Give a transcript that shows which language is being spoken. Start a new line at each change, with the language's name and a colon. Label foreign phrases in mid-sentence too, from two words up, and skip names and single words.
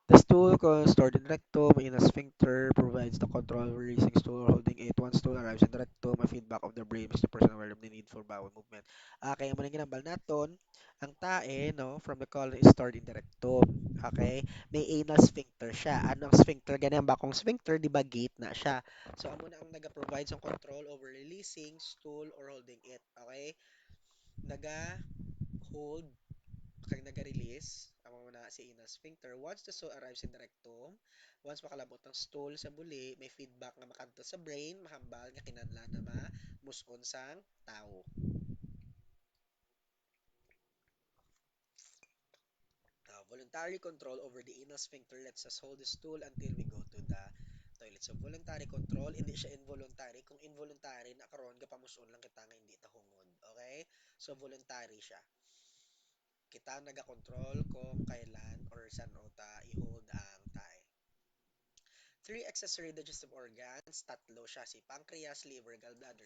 English: stool stored in the rectum. Anal sphincter provides the control of releasing stool or holding it. Once stool arrives in the rectum, a feedback of the brain makes the person aware of the need for bowel movement.
Hiligaynon: Okay, muna ginambal naton, ang tae, no,
English: from the colon is stored in the rectum. Okay?
Hiligaynon: May
English: anal sphincter
Hiligaynon: siya. Ano ang sphincter? Ganyan ba kung sphincter, di ba gate na siya?
English: So,
Hiligaynon: amo na ang naga-provide ng
English: control over releasing stool or holding it.
Hiligaynon: Okay? Naga-hold kag naga-release amo na si
English: anal sphincter once the stool arrives in the rectum.
Hiligaynon: Once makalabot ang stool sa buli, may feedback nga makadto sa brain, mahambal nga kinahanglan na mamuson sang tawo.
English: Voluntary control over the anal sphincter lets us hold the stool until we go to the toilet. So voluntary control,
Hiligaynon: hindi siya involuntary. Kung involuntary na karon gapamuson lang kita nga hindi ta hungod. Okay? So voluntary siya. Kita naga-control kung kailan or saan o ta i-hold ang tae.
English: Three accessory digestive organs,
Hiligaynon: tatlo siya,
English: si pancreas, liver, gallbladder.